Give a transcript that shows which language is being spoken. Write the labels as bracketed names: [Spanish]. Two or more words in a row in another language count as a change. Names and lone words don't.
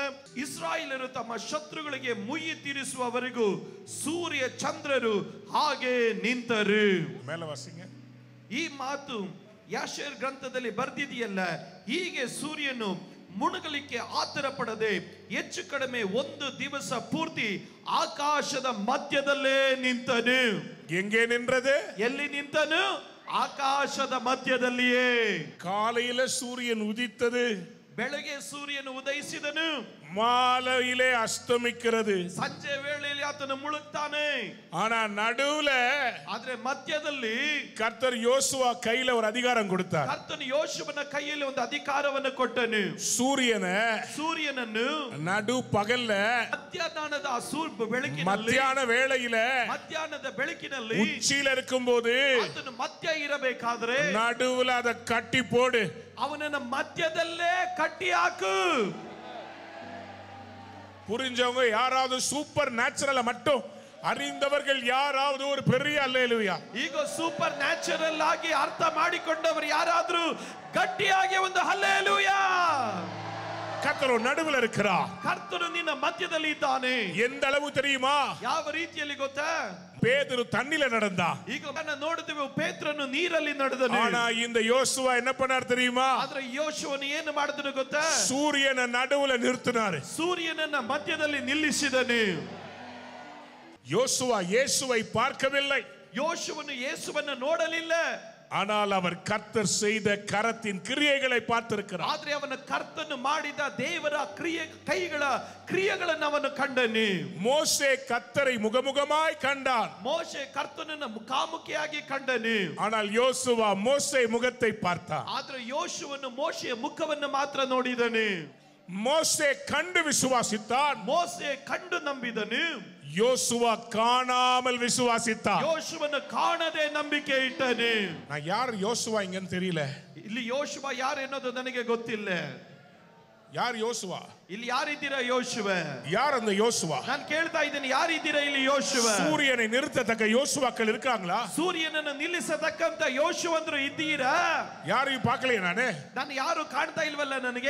[Kannada] ಇಸ್ರಾಯೇಲರು ತಮ್ಮ ಶತ್ರುಗಳಿಗೆ ಮುಯ್ಯಿ ತೀರಿಸುವವರೆಗೂ ಸೂರ್ಯ ಚಂದ್ರರು ಹಾಗೆ ನಿಂತರು. [Tamil] மேல வாசிங்க. [Kannada] ಈ ಮಾತು ಯಾಷೇರ್ ಗ್ರಂಥದಲ್ಲಿ ಬರೆದಿದೆಯಲ್ಲ. ಹೀಗೆ ಸೂರ್ಯನು ಮುಣಗಲಿಕ್ಕೆ ಆತರ ಪಡದೆ ಹೆಚ್ಚು ಕಡಿಮೆ ಒಂದು ದಿವಸ ಪೂರ್ತಿ ಆಕಾಶದ ಮಧ್ಯದಲ್ಲೇ ನಿಂತನು. [Tamil] எங்கே நின்றது? [Kannada] ಎಲ್ಲಿ ನಿಂತನು? ಆಕಾಶದ ಮಧ್ಯದಲ್ಲಿಯೇ. [Tamil] காலையில சூரியன் உதித்தது, [Kannada] ಬೆಳಗ್ಗೆ ಸೂರ್ಯನು ಉದಯಿಸಿದನು, [Tamil] மாலையிலே அஸ்தமிக்கிறது. [Kannada] ಸಂಜೆ ವೇಳೆಯಲ್ಲಿ ಆತ ಆತನು ಮುಳುಗ್ತಾನೆ. [Tamil] ஆனா நடுவுல [Kannada] ಆದ್ರೆ ಮಧ್ಯದಲ್ಲಿ [Tamil] கர்த்தர் யோசுவா கையில ஒரு அதிகாரம் கொடுத்தார். [Kannada] ಕರ್ತನು ಯೋಶುವನ ಕೈಯಲ್ಲಿ ಒಂದು ಅಧಿಕಾರವನ್ನು ಕೊಟ್ಟನು. ಸೂರ್ಯನನ್ನು [Tamil] நடு பகல்ல [Kannada] ಮಧ್ಯಾಹ್ನದ ಬೆಳಕಿನಲ್ಲಿ ಮಧ್ಯಾಹ್ನದ ಬೆಳಕಿನಲ್ಲಿ [Tamil] உச்சியில இருக்கும்போது [Kannada] ಆತನು ಮಧ್ಯ ಇರಬೇಕಾದ್ರೆ [Tamil] நடுவுல அதை கட்டி போடு, [Kannada] ಅವನನ್ನ ಮಧ್ಯದಲ್ಲೇ ಕಟ್ಟಿ ಹಾಕು. [Tamil] புரிஞ்சவங்க யாராவது சூப்பர் நேச்சுரல மட்டும் அறிந்தவர்கள் யாராவது ஒரு பெரிய அல்லேலூயா. [Kannada] ಈಗ ಸೂಪರ್ ನ್ಯಾಚುರಲ್ ಆಗಿ ಅರ್ಥ ಮಾಡಿಕೊಂಡವರು ಯಾರಾದರೂ ಗಟ್ಟಿಯಾಗಿ ಒಂದು ಹಲ್ಲೆಲೂಯಾ. [Tamil] கர்த்தர் நடுவுல இருக்கிறார். [Kannada] ಕರ್ತನು ನಿನ್ನ ಮಧ್ಯದಲ್ಲಿ ಇದ್ದಾನೆ. [Tamil] எந்த அளவு தெரியுமா? [Kannada] ಯಾವ ರೀತಿಯಲ್ಲಿ ಗೊತ್ತಾ? [Tamil] பேதுரு தண்ணில நடந்தா. [Kannada] ಈಗ ನಾವು ನೋಡಿದೆವು ಪೇತ್ರನು ನೀರಲ್ಲಿ ನಡೆದನು. [Tamil] ஆனா இந்த யோசுவா என்ன பண்ணார் தெரியுமா? [Kannada] ಆದ್ರೆ ಯೋಶುವನು ಏನು ಮಾಡಿದನು ಗೊತ್ತಾ? [Tamil] சூரியனை நடுவுல நிறுத்தினார். [Kannada] ಸೂರ್ಯನನ್ನ ಮಧ್ಯದಲ್ಲಿ ನಿಲ್ಲಿಸಿದನು. [Tamil] யோசுவா இயேசுவை பார்க்கவில்லை. [Kannada] ಯೋಶುವನು ಯೇಸುವನ್ನು ನೋಡಲಿಲ್ಲ. [Tamil] ஆனால் அவர் கர்த்தர் செய்த கரத்தின் கிரியைகளை பார்த்திருக்கிறார். [Kannada] ಆದ್ರೆ ಅವನ ಕರ್ತನು ಮಾಡಿದ ದೇವರ ಕೈಗಳ ಕ್ರಿಯೆಗಳನ್ನು ಅವನು ಕಂಡನು. [Tamil] மோசே கர்த்தரை முகமுகமாய் கண்டான். [Kannada] ಮೋಶೆ ಕರ್ತನನ್ನ ಮುಖಾಮುಖಿಯಾಗಿ ಕಂಡನು. [Tamil] ஆனால் யோசுவா மோசே முகத்தை பார்த்தான். [Kannada] ಆದ್ರೆ ಯೋಶುವನು ಮೋಶೆಯ ಮುಖವನ್ನು ಮಾತ್ರ ನೋಡಿದನು. [Tamil] மோசே கண்டு விசுவாசித்தான். [Kannada] ಮೋಸೆ ಕಂಡು ನಂಬಿದನು. [Tamil] யோசுவா காணாமல் விசுவாசித்தான். [Kannada] ಯೋಶುವನು ಕಾಣದೆ ನಂಬಿಕೆ ಇಟ್ಟನು. [Tamil] நான் யார் யோசுவா இங்கன்னு தெரியல. [Kannada] ಇಲ್ಲಿ ಯೋಶುವ ಯಾರು ಅನ್ನೋದು ನನಗೆ ಗೊತ್ತಿಲ್ಲ. [Tamil] யார் யோசுவா? [Kannada] ಇಲ್ಲಿ ಯಾರಿದ್ದೀರಾ ಯೋಶುವ? [Tamil] யார் அந்த யோசுவா? [Kannada] ನಾನು ಕೇಳ್ತಾ ಇದ್ದೀನಿ, ಯಾರಿದ್ದೀರಾ ಇಲ್ಲಿ ಯೋಶುವ? [Tamil] சூரியனை நிறுத்தத்தக்க யோசுவாக்கள் இருக்காங்களா? [Kannada] ಸೂರ್ಯನನ್ನು ನಿಲ್ಲಿಸತಕ್ಕಂತ ಯೋಶುವಂದ್ರು ಇದ್ದೀರಾ? [Tamil] யாரையும் பார்க்கலையே [Kannada] ನಾನು ಯಾರು ಕಾಣ್ತಾ ಇಲ್ವಲ್ಲ ನನಗೆ.